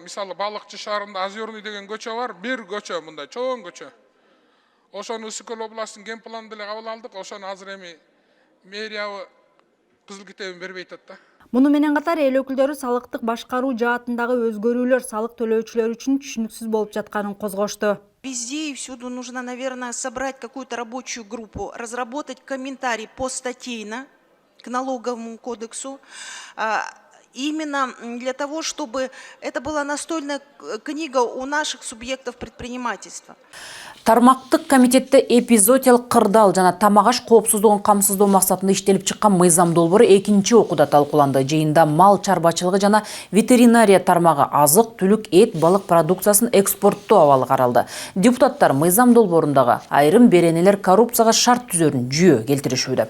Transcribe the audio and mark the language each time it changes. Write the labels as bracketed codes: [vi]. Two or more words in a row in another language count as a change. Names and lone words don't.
[ky] Мисалы Балыкчы шаарында Озерный деген көчө бар, бир көчө мындай чоң көчө. Ошону Ысык-Көл областынын ген планын деле кабыл алдык. Ошону азыр эми мэриябы кызыл китебин бербей атат да. Муну менен катар эл өкүлдөрү салыктык башкаруу жаатындагы өзгөрүүлөр салык төлөөчүлөр үчүн түшүнүксүз болуп жатканын козгошту. [ru] Везде и всюду нужно, наверное, собрать какую-то рабочую группу, разработать комментарий постатейно к налоговому кодексу, именно для того, чтобы это была настольная книга у наших субъектов предпринимательства. [ky] Тармактык комитетте эпизодиялык кырдаал жана тамак аш коопсуздугун камсыздоо максатында иштелип чыккан мыйзам долбоору экинчи окууда талкууланды. Жыйында мал чарбачылыгы жана ветеринария тармагы, азык, түлүк, эт, балык продукциясын экспорттоо абалы каралды. Депутаттар мыйзам долбоорундагы айрым беренелер коррупцияга шарт түзөрүн жүйө келтиришүүдө.